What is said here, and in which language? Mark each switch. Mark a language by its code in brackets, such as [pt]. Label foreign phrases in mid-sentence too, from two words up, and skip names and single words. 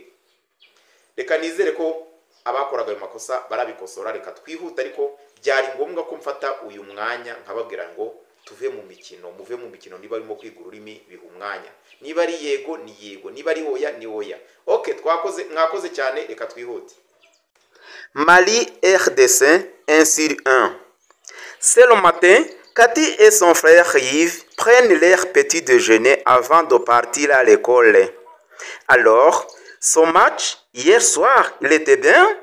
[rw] Reka nizere ko abakoraga ayo makosa barabikosora. Reka twihuta, ariko byari ngombwa ko mfata uyu mwanya nkababwira ngo tuve mu mikino, muve mu mikino. Niba arimo kwiga ururimi biha umwanya, niba ari yego ni yego, niba ari oya ni oya. Okay, mwakoze cyane, reka twihute. Mali RDC 1-1. [fr] C'est le matin, Cathy et son frère Yves prennent leur petit déjeuner avant de partir à l'école. Alors, son match, hier soir, il était bien?